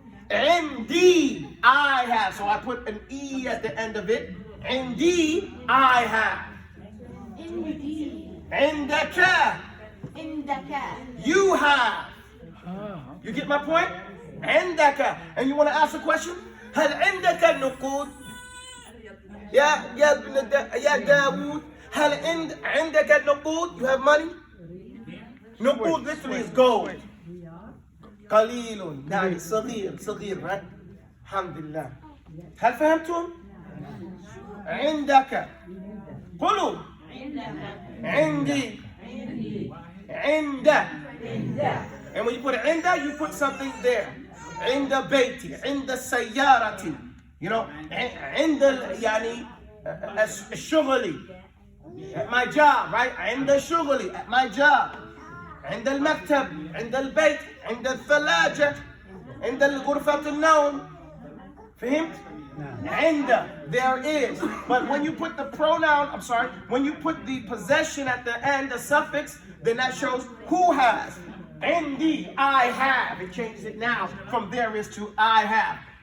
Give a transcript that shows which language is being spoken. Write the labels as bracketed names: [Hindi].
[English] Indi, I have. So I put an E at the end of it. Indi, I have. Indeed. Indaka, Indaka. you have. You get my point? Indaka. And you want to ask a question? [Arabic] هل عندك نقود؟ يا داوود هل عندك نقود? [English] You have money? نقود literally is gold. [Arabic] قليل يعني صغير [English] right? [Arabic] الحمد لله. هل فهمتم؟ عندك قولوا عندي عند. [English] And when you put عند, you put something there. [Arabic] عند بيتي عند سيارتي. [English] You know, [Arabic] عند يعني شغلي. [English] At my job, right? [Arabic] عند شغلي, [English] at my job. [Arabic] عند المكتب, عند البيت, عند الثلاجة, عند غرفة النوم. فهمت؟ [English] Inda, there is. But when you put the pronoun, when you put the possession at the end, the suffix, then that shows who has. Indi, I have. It changes it now from there is to I have.